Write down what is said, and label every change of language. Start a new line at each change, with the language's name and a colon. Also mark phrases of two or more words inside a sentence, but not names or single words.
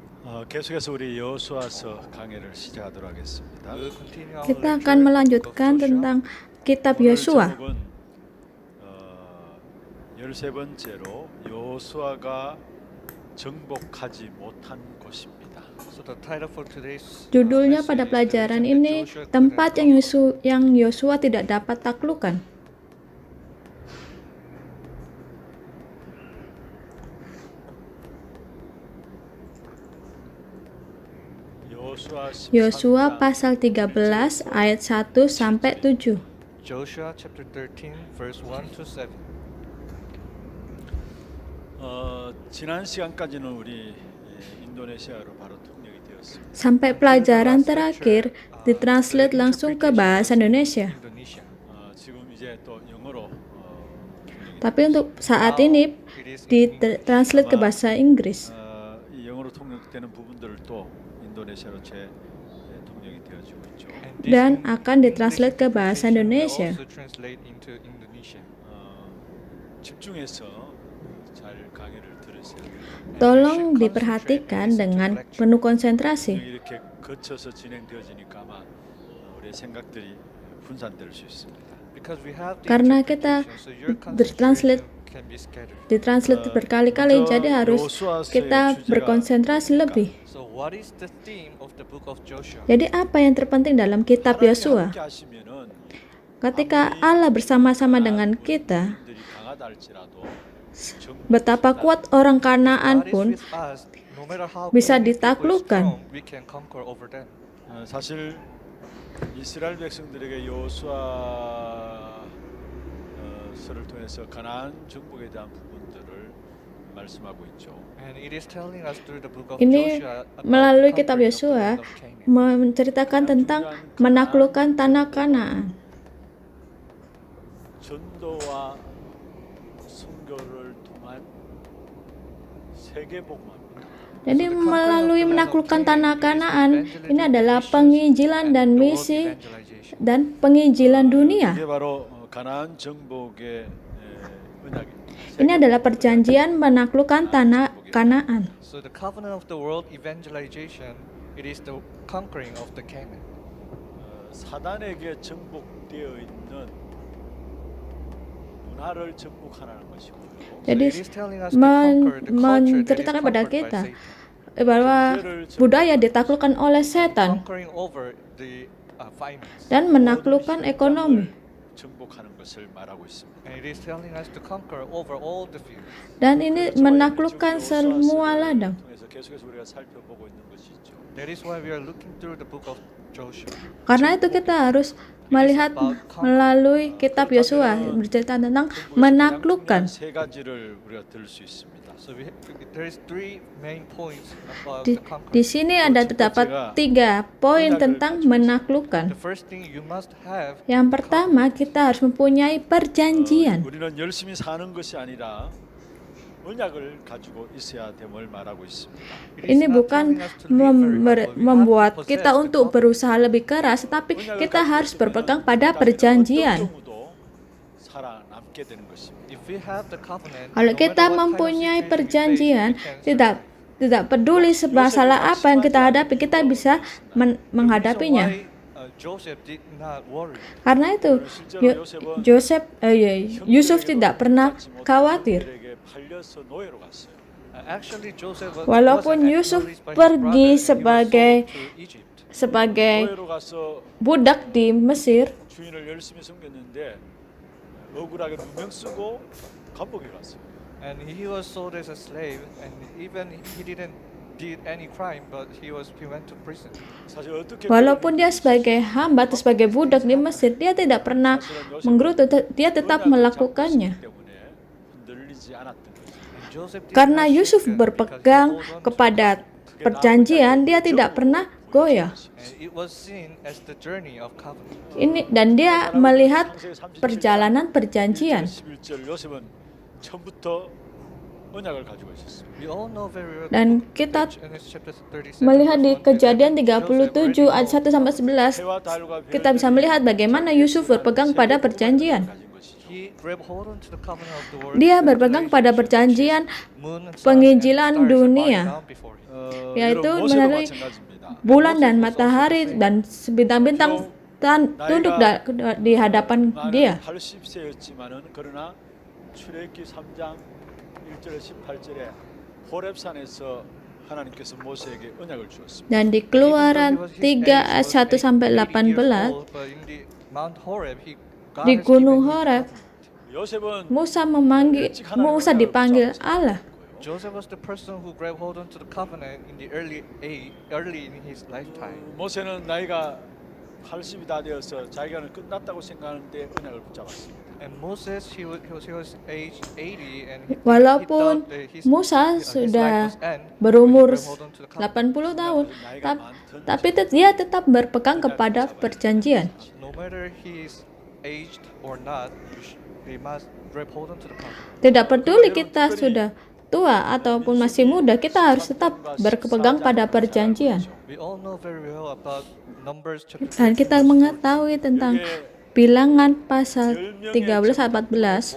Korean: 계속해서 우리 여호수아서 강해를 시작하도록 하겠습니다.
English: We'll continue our
Indonesian: Kita
English: lecture
Indonesian: akan
English: on the book
Indonesian: melanjutkan
English: of Joshua.
Indonesian: tentang kitab
Korean: 오늘
Indonesian: Yosua.
Korean: 제목은 13번째로 여호수아가 정복하지 못한 곳입니다.
English: So the title for today's
Indonesian: Judulnya
English: message
Indonesian: pada
English: is the
Indonesian: pelajaran
English: region that
Indonesian: ini
English: Joshua couldn't
Indonesian: tempat
English: conquer.
Indonesian: yang Yosua tidak dapat taklukkan. Yosua pasal 13 ayat 1 sampai 7.
English: Joshua chapter 13 verse 1 to 7.
Korean: 지난 시간까지는 우리 인도네시아로 바로 통역이 되었습니다.
Indonesian: Sampai pelajaran terakhir ditranslate langsung ke bahasa Indonesia. Indonesia.
Korean: 지금 이제 또 영어로
Indonesian: Tapi untuk saat ini ditranslate ke bahasa Inggris.
Korean: 이 영어로 통역되는 부분들을 또 인도네시아로 통역이 되어지고 있죠.
English: And this
Indonesian: Dan akan ditranslate ke bahasa
English: interpretation will Indonesia. also translate into Indonesia.
Korean: 집중해서 잘 강의를 들으세요.
Indonesian: Tolong diperhatikan dengan penuh konsentrasi.
Korean: 이렇게 거쳐서 진행되어지니까 아마 우리의 생각들이 분산될 수 있습니다.
English: Because we have the
Indonesian: Karena kita
English: interpretation, so your
Indonesian: bertranslate
English: concentration can be scattered.
Indonesian: Ditranslate berkali-kali, jadi harus kita berkonsentrasi lebih.
English: So what is the theme of the book of Joshua?
Indonesian: Jadi apa yang terpenting dalam kitab Yosua?
Korean: 함께 하시면은
Indonesian: Ketika Allah bersama-sama dengan kita,
Korean: 분들이 강하다 할지라도
Indonesian: betapa kuat orang Kanaan
English: God is
Indonesian: pun
English: with us, no matter how
Indonesian: bisa
English: many people is
Indonesian: ditaklukkan.
English: strong, we can conquer over them.
Korean: 사실 이스라엘 백성들에게 여호수아서를 통해서 가나안 정복에 대한 부분들을 말씀하고 있죠.
English: And it is telling us through the book of
Indonesian: Ini
English: Joshua about
Indonesian: melalui
English: the
Indonesian: kitab
English: conquering of the
Indonesian: Yosua
English: land of Canaan.
Indonesian: menceritakan tentang menaklukkan tanah Kanaan.
Korean: 전도와 선교를 통한 세계 복음입니다.
Indonesian: Jadi melalui menaklukkan tanah Kanaan, ini adalah penginjilan dan misi dan penginjilan dunia.
Korean: 이게 바로 가나안 정복의 언약입니다.
Indonesian: Ini adalah perjanjian menaklukkan tanah Kanaan.
English: So the covenant of the world evangelization, it is the conquering of the Canaan.
Korean: 사단에게 정복되어 있는 문화를 정복하라는 것이고요.
Indonesian: Jadi
English: So it is telling us to conquer the culture that is
Indonesian: menceritakan pada
English: conquered by
Indonesian: kita
English: Satan.
Indonesian: bahwa budaya ditaklukkan oleh setan
English: Conquering over the finance.
Indonesian: dan menaklukkan ekonomi.
Korean: 정복하는 것을 말하고 있습니다.
English: And it is telling us to conquer over all the fields.
Indonesian: Dan ini menaklukkan semua ladang.
Korean: 통해서 계속해서 우리가 살펴보고 있는 것이죠.
English: That is why we are looking through the book of Joshua.
Indonesian: Karena itu kita harus melihat melalui kitab Yosua bercerita tentang menaklukkan.
Korean: 세 가지를 우리가 들을 수 있습니다.
English: So there is three main points about
Indonesian: Di,
English: the conquering.
Indonesian: di sini ada terdapat 3 poin tentang menaklukkan.
English: The first thing you must have.
Indonesian: Yang pertama, kita harus mempunyai perjanjian.
Korean: 우리는 열심히 사는 것이 아니라 언약을 가지고 있어야 됨을 말하고 있습니다.
Indonesian: Ini bukan membuat kita untuk berusaha lebih keras, tetapi kita harus berpegang pada perjanjian.
Korean: 어떤 경우도 살아남게 되는 것입니다.
English: If we have the covenant,
Indonesian: Kalau
English: no
Indonesian: kita
English: matter what kind of
Indonesian: mempunyai
English: situation we face,
Indonesian: perjanjian,
English: we can
Indonesian: tidak peduli masalah apa yang kita hadapi, kita bisa menghadapinya.
English: Why, Joseph did not worry.
Indonesian: Karena itu, Yusuf tidak pernah khawatir.
Korean: 그들에게 팔려서 노예로 갔어요.
English: Actually, Joseph
Indonesian: Walaupun
English: wasn't
Indonesian: Yusuf
English: acknowledged by his
Indonesian: pergi
English: brother, he was
Indonesian: sebagai
English: sold to Egypt.
Indonesian: sebagai
Korean: 노예로 가서
Indonesian: budak di Mesir,
Korean: 주인을 열심히 섬겼는데 억울하게 누명 쓰고 감옥에 갔어요.
English: And he was sold as a slave, and even he didn't did any crime, but he went to prison.
Korean: 사실 어떻게
Indonesian: walaupun dia sebagai hamba atau sebagai budak di Mesir, dia tidak pernah menggerutu, dia tetap melakukannya.
Korean: 때문에 흔들리지 않았던 거죠.
English: And Joseph did
Indonesian: Karena
English: not
Indonesian: Yusuf
English: shake
Indonesian: berpegang
English: because he hold on to
Indonesian: kepada perjanjian, dia tidak pernah goyah.
English: And it was seen as the journey of covenant.
Indonesian: Dan dia melihat perjalanan perjanjian.
Korean: 11절 요셉은 처음부터 언약을 가지고 있었습니다.
English: We all know very well.
Indonesian: Dan kita
English: Genesis chapter 37,
Indonesian: melihat di
English: verse 1 to
Indonesian: Kejadian
English: 7,
Indonesian: 37 ayat 1 sampai 11,
Korean: 해와 달과
Indonesian: kita bisa melihat bagaimana Yusuf berpegang pada perjanjian.
Korean: 가진 것이죠.
English: he grabbed hold onto the covenant of the word.
Indonesian: Dia berpegang pada perjanjian penginjilan dunia, yaitu melalui bulan dan matahari dan bintang-bintang tunduk di hadapan dia.
Korean: 80세였지만은 그러나 출애굽기 3장 1절에 18절에 호렙산에서 하나님께서 모세에게 언약을 주었습니다.
Indonesian: Dan di Keluaran 3 ayat 1 sampai 18 di Gunung Horeb
Korean: 요셉은
Indonesian: Musa dipanggil Allah.
English: Joseph was the person who grabbed hold onto the covenant in the early in his lifetime.
Korean: 모세는 나이가 80이 다 되어서 자기가 끝났다고 생각하는데 언약을 붙잡았습니다.
English: And Moses, he was aged 80, and he
Indonesian: Walaupun
English: thought that
Indonesian: Musa
English: his
Indonesian: sudah
English: life was end,
Indonesian: berumur
English: he grabbed hold onto the covenant.
Indonesian: 80 tahun, tapi dia tetap berpegang kepada perjanjian.
English: No matter he is aged or not, he must grab hold onto the covenant.
Indonesian: Tidak peduli kita sudah tua ataupun masih muda, kita harus tetap berpegang pada perjanjian.
English: We all know very well about Numbers chapter
Indonesian: Dan kita mengetahui tentang Bilangan pasal 13 ayat 14